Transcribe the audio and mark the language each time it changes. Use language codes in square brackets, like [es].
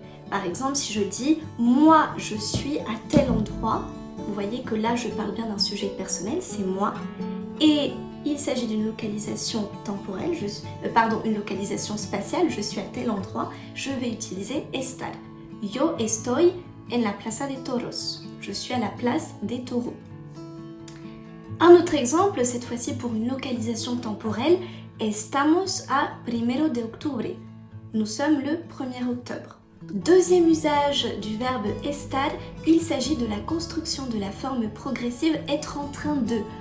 [fr] Par exemple, si je dis « moi, je suis à tel endroit », vous voyez que là, je parle bien d'un sujet personnel, c'est moi. Et il s'agit d'une localisation temporelle, une localisation spatiale, je suis à tel endroit, je vais utiliser estar. [es] Yo estoy en la plaza de toros. [fr] Je suis à la place des taureaux. Un autre exemple, cette fois-ci pour une localisation temporelle, [es] estamos a 1 de octubre. [fr] Nous sommes le 1er octobre. Deuxième usage du verbe estar, il s'agit de la construction de la forme progressive être en train de.